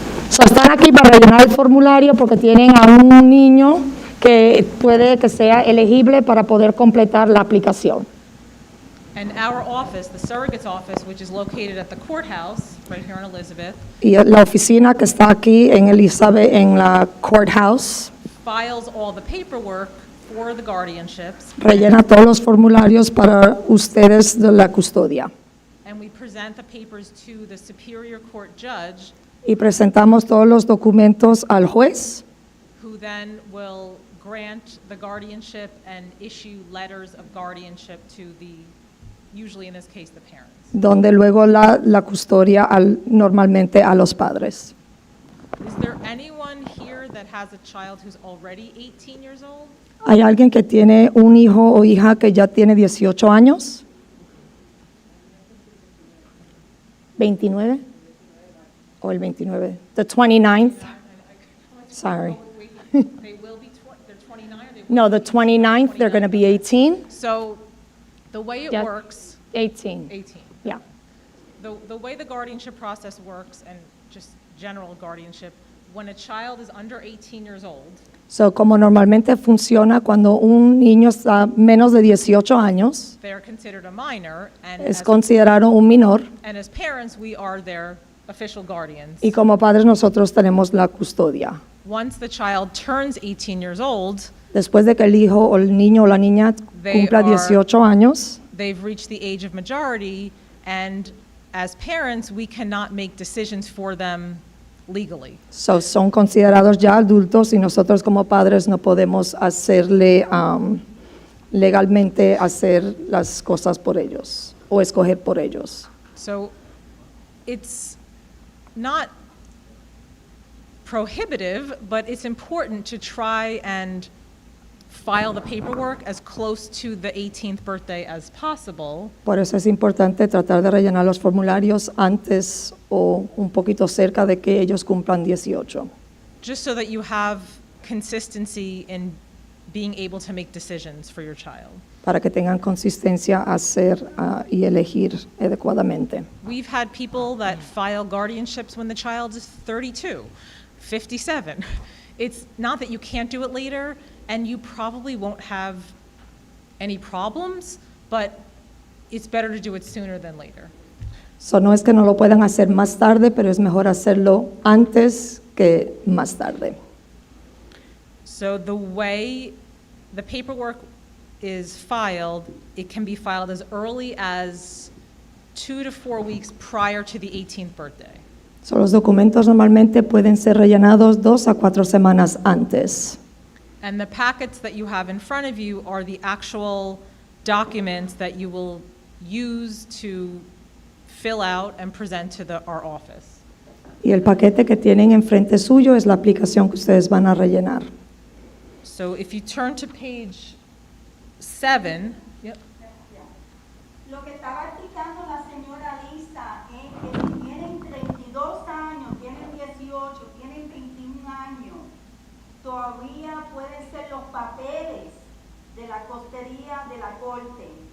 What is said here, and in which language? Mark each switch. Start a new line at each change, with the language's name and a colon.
Spanish: So están aquí para rellenar el formulario porque tienen a un niño que puede que sea elegible para poder completar la aplicación.
English: And our office, the surrogate's office, which is located at the courthouse, right here in Elizabeth,
Spanish: Y la oficina que está aquí en Elizabeth, en la courthouse,
English: files all the paperwork for the guardianships,
Spanish: rellena todos los formularios para ustedes de la custodia.
English: and we present the papers to the Superior Court judge,
Spanish: Y presentamos todos los documentos al juez,
English: who then will grant the guardianship and issue letters of guardianship to the, usually in this case, the parents.
Spanish: donde luego la custodia normalmente a los padres.
English: Is there anyone here that has a child who's already 18 years old?
Spanish: ¿Hay alguien que tiene un hijo o hija que ya tiene 18 años? ¿29? ¿O el 29?
English: The 29th? Sorry. They will be, they're 29 or they will No, the 29th, they're going to be 18? So the way it Yeah. works, 18, 18. yeah. The way the guardianship process works, and just general guardianship, when a child is under 18 years old,
Spanish: So, como normalmente funciona cuando un niño está menos de 18 años,
English: they are considered a minor,
Spanish: es considerado un menor,
English: and as parents, we are their official guardians.
Spanish: y como padres nosotros tenemos la custodia.
English: Once the child turns 18 years old,
Spanish: Después de que el hijo o el niño o la niña
English: They
Spanish: cumpla
English: are-
Spanish: 18 años,
English: they've reached the age of majority, and as parents, we cannot make decisions for them legally.
Spanish: son considerados ya adultos y nosotros como padres no podemos hacerle legalmente hacer las cosas por ellos o escoger por ellos.
English: So it's not prohibitive, but it's important to try and file the paperwork as close to the 18th birthday as possible,
Spanish: Por eso es importante tratar de rellenar los formularios antes o un poquito cerca de que ellos cumplan 18,
English: just so that you have consistency in being able to make decisions for your child.
Spanish: para que tengan consistencia a hacer y elegir adecuadamente.
English: We've had people that file guardianships when the child is 32, 57. It's not that you can't do it later, and you probably won't have any problems, but it's better to do it sooner than later.
Spanish: So, no es que no lo puedan hacer más tarde, pero es mejor hacerlo antes que más tarde.
English: So the way the paperwork is filed, it can be filed as early as 2 to 4 weeks prior to the 18th birthday.
Spanish: So, los documentos normalmente pueden ser rellenados 2 a 4 semanas antes.
English: And the packets that you have in front of you are the actual documents that you will use to fill out and present to our office.
Spanish: Y el paquete que tienen enfrente suyo es la aplicación que ustedes van a rellenar.
English: So if you turn to page 7, yep.
Spanish: Lo que estaba explicando la señora Lisa es que si tienen 32 años, tienen 18, tienen 21 años, todavía pueden ser los papeles de la costería de la corte.